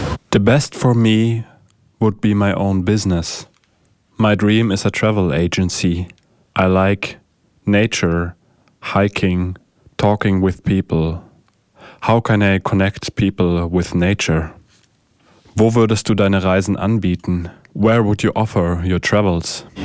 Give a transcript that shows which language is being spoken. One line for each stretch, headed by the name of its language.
English: The best for me would be my own business. My dream is a travel agency. I like nature, hiking, talking with people. How can I connect people with nature?
German: Wo würdest du deine Reisen anbieten?
English: Where would you offer your travels?